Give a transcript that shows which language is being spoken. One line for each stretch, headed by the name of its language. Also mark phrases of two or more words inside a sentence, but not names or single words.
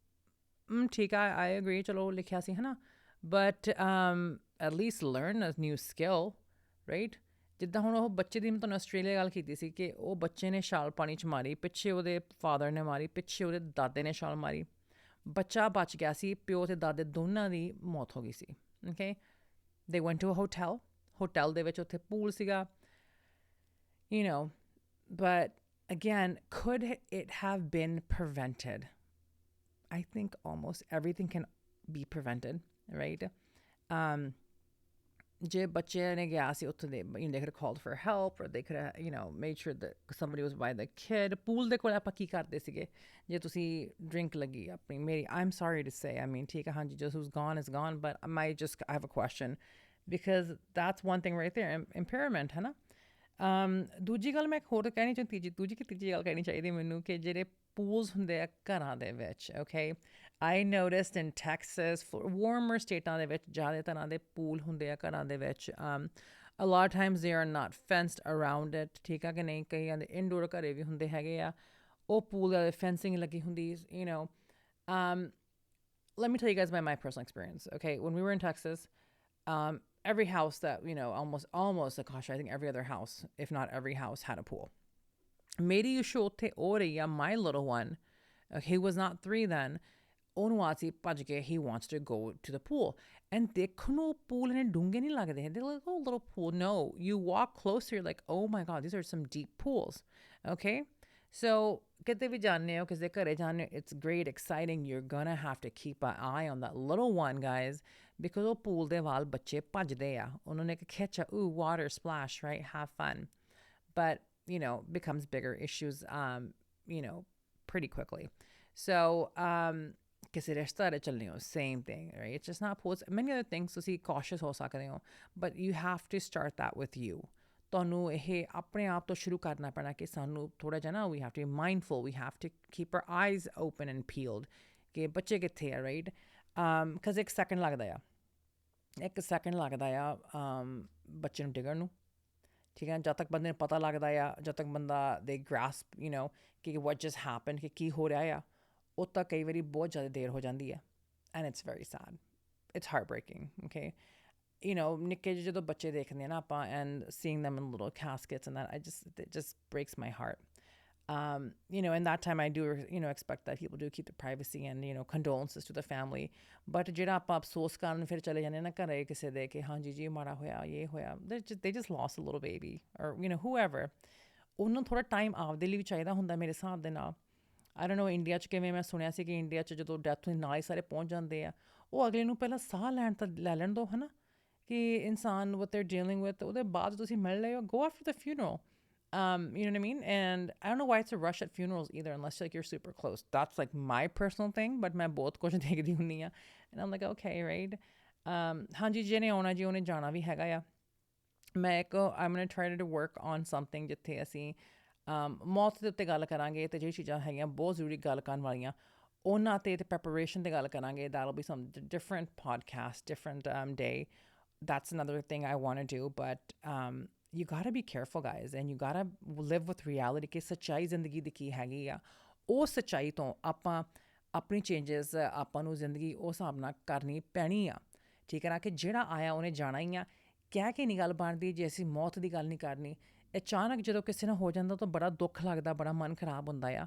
Punjabi: ਠੀਕ ਆ
English: I agree
Punjabi: ਚਲੋ ਲਿਖਿਆ ਸੀ ਹੈ ਨਾ
English: but at least learn a new skill right
Punjabi: ਜਿੱਦਾਂ ਹੁਣ ਉਹ ਬੱਚੇ ਦੀ ਮੈਂ ਤੁਹਾਨੂੰ ਆਸਟ੍ਰੇਲੀਆ ਗੱਲ ਕੀਤੀ ਸੀ ਕਿ ਉਹ ਬੱਚੇ ਨੇ ਛਾਲ ਪਾਣੀ 'ਚ ਮਾਰੀ ਪਿੱਛੇ ਉਹਦੇ ਫਾਦਰ ਨੇ ਮਾਰੀ ਪਿੱਛੇ ਉਹਦੇ ਦਾਦੇ ਨੇ ਛਾਲ ਮਾਰੀ ਬੱਚਾ ਬਚ ਗਿਆ ਸੀ ਪਿਓ ਅਤੇ ਦਾਦੇ ਦੋਨਾਂ ਦੀ ਮੌਤ ਹੋ ਗਈ ਸੀ
English: okay they went to a hotel
Punjabi: ਦੇ ਵਿੱਚ ਉੱਥੇ ਪੂਲ ਸੀਗਾ
English: you know but again could it have been prevented I think almost everything can be prevented right
Punjabi: ਜੇ ਬੱਚੇ ਨੇ ਗਿਆ ਸੀ ਉੱਥੇ ਦੇ
English: they could have called for help or they could have you know made sure that somebody was by the kid
Punjabi: ਪੂਲ ਦੇ ਕੋਲ ਆਪਾਂ ਕੀ ਕਰਦੇ ਸੀਗੇ ਜੇ ਤੁਸੀਂ ਡਰਿੰਕ ਲੱਗੀ ਆਪਣੀ ਮੇਰੀ
English: I'm sorry to say I mean
Punjabi: ਠੀਕ ਹੈ ਹਾਂਜੀ
English: just who's gone is gone but I have a question because that's one thing right there impairment
Punjabi: ਹੈ ਨਾ ਦੂਜੀ ਗੱਲ ਮੈਂ ਇੱਕ ਹੋਰ ਕਹਿਣੀ ਚਾਹੁੰਦੀ ਤੀਜੀ ਗੱਲ ਕਹਿਣੀ ਚਾਹੀਦੀ ਮੈਨੂੰ ਕਿ ਜਿਹੜੇ ਪੂਲਸ ਹੁੰਦੇ ਆ ਘਰਾਂ ਦੇ ਵਿੱਚ ਓਕੇ
English: I noticed in Texas warmer
Punjabi: ਸਟੇਟਾਂ ਦੇ ਵਿੱਚ ਜ਼ਿਆਦਾ ਤਰ੍ਹਾਂ ਦੇ ਪੂਲ ਹੁੰਦੇ ਆ ਘਰਾਂ ਦੇ ਵਿੱਚ
English: a lot of times they are not fenced around it
Punjabi: ਠੀਕ ਆ ਕਿ ਨਹੀਂ ਕਈਆਂ ਦੇ ਇਨਡੋਰ ਘਰੇ ਵੀ ਹੁੰਦੇ ਹੈਗੇ ਆ ਉਹ ਪੂਲ ਦੇ ਫੈਂਸਿੰਗ ਲੱਗੀ ਹੁੰਦੀ
English: you know let me tell you guys my personal experience okay when we were in Texas every house that you know almost gosh I think every other house if not every house had a pool
Punjabi: ਮੇਰੀ issue ਉੱਥੇ ਹੋ ਰਹੀ ਆ
English: my little one he was not 3 then
Punjabi: ਉਹਨੂੰ ਆ ਸੀ ਭੱਜ ਕੇ
English: he wants to go to the pool and
Punjabi: ਦੇਖਣ ਨੂੰ pool ਨੇ ਡੂੰਘੇ ਨਹੀਂ
English: ਲੱਗਦੇ they're like oh little pool no you walk closer you're like oh my god these are some deep pools okay so
Punjabi: ਕਿਤੇ ਵੀ ਜਾਂਦੇ ਹੋ ਕਿਸੇ ਘਰੇ ਜਾਂਦੇ ਹੋ
English: it's great exciting you're gonna have to keep an eye on that little one guys because
Punjabi: ਉਹ pool ਦੇ ਵੱਲ ਬੱਚੇ ਭੱਜਦੇ ਆ ਉਹਨਾਂ ਨੇ ਖਿੱਚ
English: ooh water splash right have fun but you know becomes bigger issues you know pretty quickly so
Punjabi: ਕਿਸੇ ਰਿਸ਼ਤੇ ਚੱਲਣੇ ਹੋ
English: same thing right it's just not pools many other things
Punjabi: ਤੁਸੀਂ cautious ਹੋ ਸਕਦੇ ਹੋ
English: but you have to start that with you
Punjabi: ਤੁਹਾਨੂੰ ਇਹ ਆਪਣੇ ਆਪ ਤੋਂ ਸ਼ੁਰੂ ਕਰਨਾ ਪੈਣਾ ਕਿ ਸਾਨੂੰ ਥੋੜ੍ਹਾ ਜਿਹਾ ਨਾ
English: we have to be mindful we have to keep our eyes open and peeled
Punjabi: ਕਿ ਬੱਚੇ ਕਿੱਥੇ ਆ
English: right because
Punjabi: ਇੱਕ ਸੈਕਿੰਡ ਲੱਗਦਾ ਆ ਬੱਚੇ ਨੂੰ ਡਿੱਗਣ ਨੂੰ ਠੀਕ ਹੈ ਜਦ ਤੱਕ ਬੰਦੇ ਨੂੰ ਪਤਾ ਲੱਗਦਾ ਆ ਜਦ ਤੱਕ ਬੰਦਾ ਦੇ
English: grasp you know
Punjabi: ਕਿ
English: what just happened
Punjabi: ਕਿ ਕੀ ਹੋ ਰਿਹਾ ਆ ਉਹ ਤਾਂ ਕਈ ਵਾਰੀ ਬਹੁਤ ਜ਼ਿਆਦਾ ਦੇਰ ਹੋ ਜਾਂਦੀ ਹੈ
English: and it's very sad it's heartbreaking okay you know
Punjabi: ਨਿੱਕੇ ਜਿਹੇ ਜਦੋਂ ਬੱਚੇ ਦੇਖਦੇ ਆ ਨਾ ਆਪਾਂ
English: and seeing them in little caskets and that it just breaks my heart you know in that time I do you know expect that people do keep the privacy and you know condolences to the family but
Punjabi: ਜਿਹੜਾ ਆਪਾਂ ਅਫਸੋਸ ਕਰਨ ਫਿਰ ਚਲੇ ਜਾਂਦੇ ਨਾ ਘਰੇ ਕਿਸੇ ਦੇ ਕਿ ਹਾਂਜੀ ਜੀ ਮਾੜਾ ਹੋਇਆ ਇਹ ਹੋਇਆ
English: they just lost a little baby or you know whoever
Punjabi: ਉਹਨੂੰ ਥੋੜ੍ਹਾ ਟਾਈਮ ਆਪਦੇ ਲਈ ਵੀ ਚਾਹੀਦਾ ਹੁੰਦਾ ਮੇਰੇ ਹਿਸਾਬ ਦੇ ਨਾਲ
English: I don't know
Punjabi: ਇੰਡੀਆ 'ਚ ਕਿਵੇਂ ਮੈਂ ਸੁਣਿਆ ਸੀ ਕਿ ਇੰਡੀਆ 'ਚ ਜਦੋਂ ਡੈਥ ਹੋਈ ਨਾਲ ਹੀ ਸਾਰੇ ਪਹੁੰਚ ਜਾਂਦੇ ਆ ਉਹ ਅਗਲੇ ਨੂੰ ਪਹਿਲਾਂ ਸਾਹ ਲੈਣ ਤਾਂ ਲੈ ਲੈਣ ਦਿਓ ਹੈ ਨਾ ਕਿ ਇਨਸਾਨ
English: what they're dealing with
Punjabi: ਉਹਦੇ ਬਾਅਦ ਤੁਸੀਂ ਮਿਲ ਰਹੇ ਹੋ
English: go after the funeral You know what I mean? And I don't know why it's a rush at funerals either, unless like you're super close. That's like my personal thing, but
Hindi: मैं बहुत कुछ देखती
Punjabi: ਹੁੰਦੀ ਆ.
English: And I'm like, okay, right?
Punjabi: ਹਾਂਜੀ ਜਿਹਨੇ ਆਉਣਾ ਜੀ ਉਹਨੇ ਜਾਣਾ ਵੀ ਹੈਗਾ ਆ. ਮੈਂ ਇੱਕ
English: I'm gonna try to work on something
Punjabi: ਜਿੱਥੇ ਅਸੀਂ ਮੌਤ ਦੇ ਉੱਤੇ ਗੱਲ ਕਰਾਂਗੇ ਤੇ ਜਿਹੜੀ ਚੀਜ਼ਾਂ ਹੈਗੀਆਂ ਬਹੁਤ ਜ਼ਰੂਰੀ ਗੱਲ ਕਰਨ ਵਾਲੀਆਂ ਉਹਨਾਂ ਤੇ preparation ਤੇ ਗੱਲ ਕਰਾਂਗੇ.
English: That'll be some different podcast, different day. That's another thing I want to do, but you got to be careful, guys, and you got to live with reality
Punjabi: ਕਿ ਸੱਚਾਈ ਜ਼ਿੰਦਗੀ ਦੀ ਕੀ ਹੈਗੀ ਆ. ਉਹ ਸੱਚਾਈ ਤੋਂ ਆਪਾਂ ਆਪਣੀ ਚੇਂਜਸ ਆਪਾਂ ਨੂੰ ਜ਼ਿੰਦਗੀ ਉਸ ਹਿਸਾਬ ਨਾਲ ਕਰਨੀ ਪੈਣੀ ਆ. ਠੀਕ ਹੈ ਨਾ ਕਿ ਜਿਹੜਾ ਆਇਆ ਉਹਨੇ ਜਾਣਾ ਹੀ ਆ. ਕਹਿ ਕੇ ਨਹੀਂ ਗੱਲ ਬਣਦੀ ਜੇ ਅਸੀਂ ਮੌਤ ਦੀ ਗੱਲ ਨਹੀਂ ਕਰਨੀ. ਅਚਾਨਕ ਜਦੋਂ ਕਿਸੇ ਨਾਲ ਹੋ ਜਾਂਦਾ ਤਾਂ ਬੜਾ ਦੁੱਖ ਲੱਗਦਾ, ਬੜਾ ਮਨ ਖਰਾਬ ਹੁੰਦਾ ਆ.